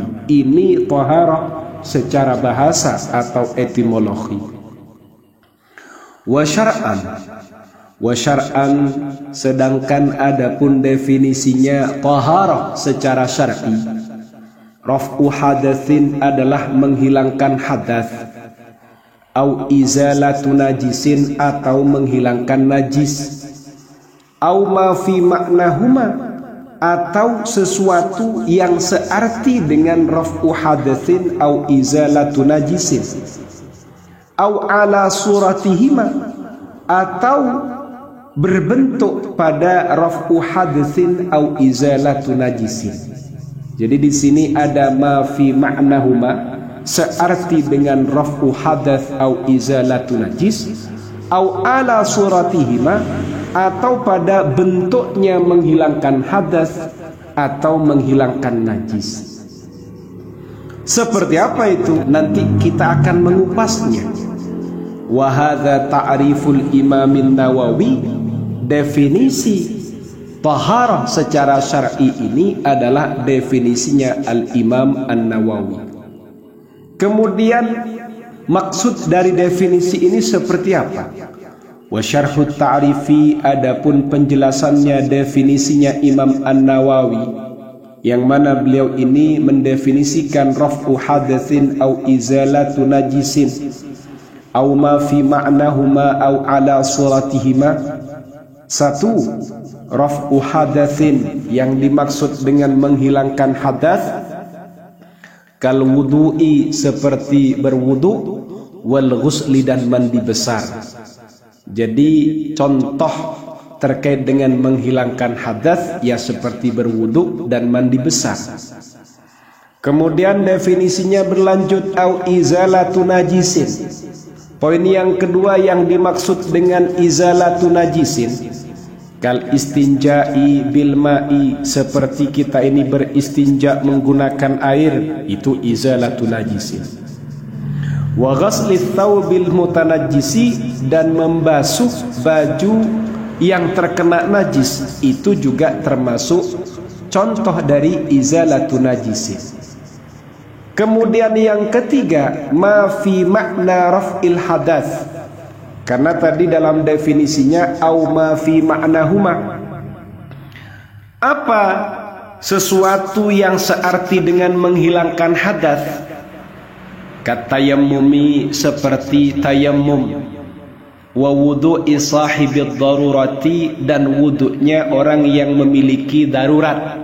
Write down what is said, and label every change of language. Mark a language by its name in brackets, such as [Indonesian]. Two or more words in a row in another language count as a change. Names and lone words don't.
[Indonesian] Ini taharah secara bahasa atau etimologi. [Arabic] وشرعا, [Indonesian] sedangkan adapun definisinya taharah secara syar'i, [Arabic] رفع حدث [Indonesian] adalah menghilangkan hadas, [Arabic] أو إزالة نجس [Indonesian] atau menghilangkan najis, [Arabic] أو ما في معناهما [Indonesian] atau sesuatu yang searti dengan [Arabic] رفع حدث أو إزالة نجس, أو على صورتهما [Indonesian] atau berbentuk pada [Arabic] رفع حدث أو إزالة نجس. [Indonesian] Jadi di sini ada [Arabic] ما في معناهما, [Indonesian] searti dengan [Arabic] رفع حدث أو إزالة نجس, أو على صورتهما [Indonesian] atau pada bentuknya menghilangkan hadas atau menghilangkan najis. Seperti apa itu? Nanti kita akan mengupasnya. [Arabic] وهذا تعريف الإمام النووي, [Indonesian] definisi taharah secara syar'i ini adalah definisinya Al-Imam An-Nawawi. Kemudian maksud dari definisi ini seperti apa? [Arabic] وشرح التعريف, [Indonesian] adapun penjelasannya definisinya Imam An-Nawawi, yang mana beliau ini mendefinisikan [Arabic] رفع حدث أو إزالة نجس أو ما في معناهما أو على صورتهما. [Indonesian] Satu, [Arabic] رفع حدث [Indonesian] yang dimaksud dengan menghilangkan hadas, [Arabic] كالوضوء [Indonesian] seperti berwudu, [Arabic] والغسل [Indonesian] dan mandi besar. Jadi contoh terkait dengan menghilangkan hadas ya seperti berwudu dan mandi besar. Kemudian definisinya berlanjut, [Arabic] أو إزالة نجس. [Indonesian] Poin yang kedua yang dimaksud dengan [Arabic] إزالة نجس, كالاستنجاء بالماء, [Indonesian] seperti kita ini beristinja menggunakan air, itu [Arabic] إزالة نجس. وغسل الثوب المتنجس, [Indonesian] dan membasuh baju yang terkena najis, itu juga termasuk contoh dari [Arabic] إزالة نجس. [Indonesian] Kemudian yang ketiga, [Arabic] ما في معنى رفع الحدث, [Indonesian] Karena tadi dalam definisinya [Arabic] أو ما في معناهما. [Indonesian] Apa sesuatu yang searti dengan menghilangkan hadas? Katayammumi, seperti tayammum, [Arabic] ووضوء صاحب الضرورة, [Indonesian] dan wudu'nya orang yang memiliki darurat.